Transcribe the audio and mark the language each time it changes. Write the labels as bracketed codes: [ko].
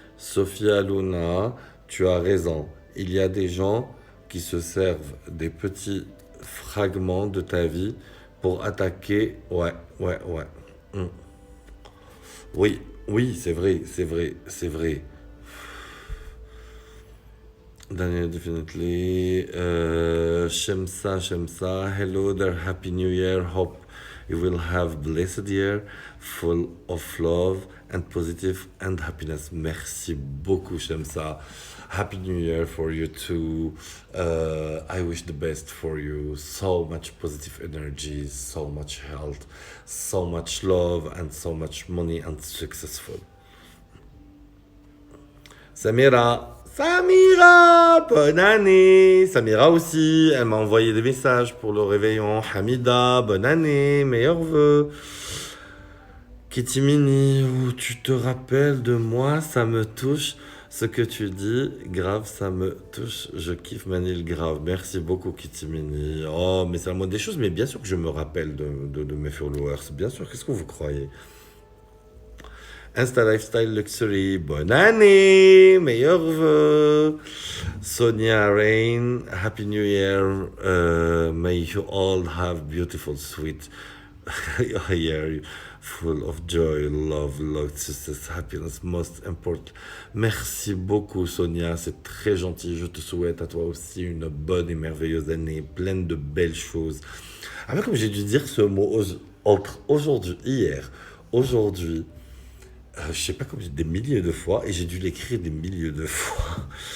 [fr] Sophia Luna, tu as raison. Il y a des gens qui se servent des petits fragments de ta vie pour attaquer. Ouais, ouais, ouais. Mm. Oui, oui, c'est vrai, c'est vrai, c'est vrai. [en] Daniel, definitely. Shemsa, Shemsa. Hello there. Happy New Year. Hope you will have blessed year full of love and positive and happiness. [fr] Merci beaucoup, [en] Shemsa. Happy New Year for you too. I wish the best for you. So much positive energy, so much health, so much love, and so much money and successful. [fr] Samira, Samira, bonne année. Samira aussi, elle m'a envoyé des messages pour le réveillon. Hamida, bonne année, meilleurs vœux. Kitty Mini, oh, tu te rappelles de moi, ça me touche. Ce que tu dis, grave, ça me touche. Je kiffe Manil, grave. Merci beaucoup, Kitty Mini. Oh, mais c'est la moindre des choses, mais bien sûr que je me rappelle de mes followers. Bien sûr, qu'est-ce que vous croyez? Insta Lifestyle Luxury, bonne année, meilleurs vœux. [en] Sonia Rain, Happy New Year. May you all have beautiful, sweet year full of joy, love, success, happiness, most important. [fr] Merci beaucoup, Sonia, c'est très gentil. Je te souhaite à toi aussi une bonne et merveilleuse année, pleine de belles choses. Ah, mais comme j'ai dû dire ce mot entre aujourd'hui, hier, aujourd'hui, je sais pas combien, des milliers de fois, et j'ai dû l'écrire des milliers de fois.